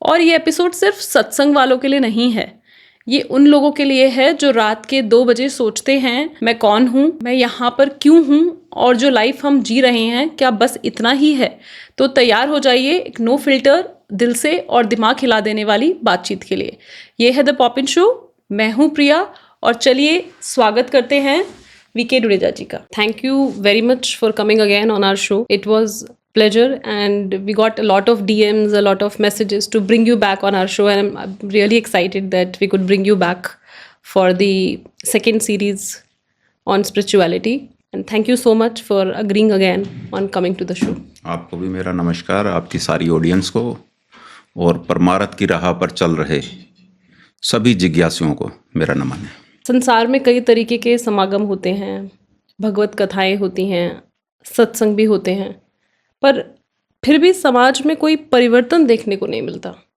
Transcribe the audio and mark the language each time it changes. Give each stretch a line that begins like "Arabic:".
Hindi: और ये एपिसोड सिर्फ सत्संग वालों के लिए नहीं है, ये उन लोगों के लिए है जो रात के 2 बजे सोचते हैं मैं कौन हूँ, मैं यहाँ पर क्यों हूँ, और जो लाइफ हम जी रहे हैं क्या बस इतना ही है? तो तैयार हो जाइए एक नो फिल्टर, दिल से और दिमाग हिला देने वाली बातचीत के लिए। ये है द पॉपिन शो, मैं हूँ प्रिया, और चलिए स्वागत करते हैं वीके डुडेजा जी का।
English: Thank you very much for coming again on our show. It was pleasure, and we got a lot of DMs, a lot of messages to bring you back on our show, and I'm really excited that we could bring you back for the second series on spirituality, and thank you so much for agreeing again on coming to the show.
Hindi: आपको भी मेरा नमस्कार, आपकी सारी audience को, और परमार्थ की राह पर चल रहे सभी जिज्ञासुओं को मेरा नमन है। संसार में कई तरीके के समागम होते हैं, भगवत कथाएं होती हैं, सत्संग भी होते हैं, पर फिर भी समाज में कोई परिवर्तन देखने को नहीं मिलता।